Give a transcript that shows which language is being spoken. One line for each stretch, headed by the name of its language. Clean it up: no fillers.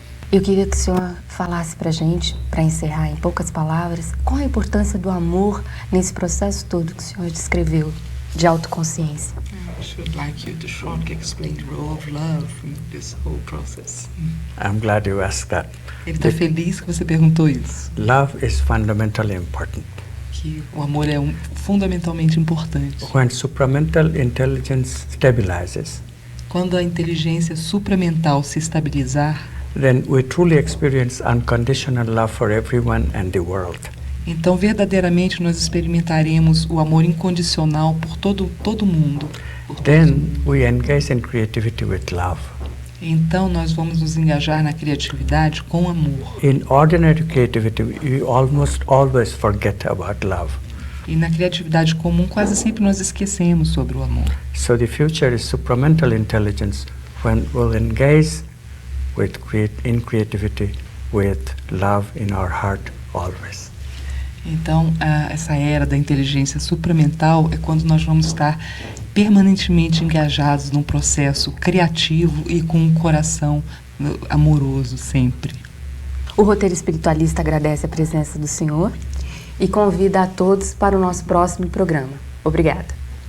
Portuguese: Eu queria que o senhor falasse para a gente, para encerrar em poucas palavras, qual a importância do amor nesse processo todo que o senhor descreveu de autoconsciência.
English: I should like you to shortly explain the role of love in this whole process. I'm glad you asked that.
Portuguese: Ele está feliz que você perguntou isso.
English: Love is fundamentally important.
Portuguese: Que o amor é fundamentalmente importante.
English: When supramental intelligence stabilizes,
Portuguese: quando a inteligência supramental se estabilizar,
English: then we truly experience unconditional love for everyone and the world.
Portuguese: Então verdadeiramente nós experimentaremos o amor incondicional por todo mundo.
English: Then we engage in creativity with love.
Portuguese: Então nós vamos nos engajar na criatividade com amor.
English: In ordinary creativity, we almost always forget about love.
Portuguese: E na criatividade comum quase sempre nós esquecemos sobre o amor.
English: So the future is supramental intelligence when we'll engage in creativity with love in our heart always.
Portuguese: Então, essa era da inteligência supramental é quando nós vamos estar permanentemente engajados num processo criativo e com um coração amoroso sempre. O roteiro espiritualista agradece a presença do senhor e convida a todos para o nosso próximo programa. Obrigada.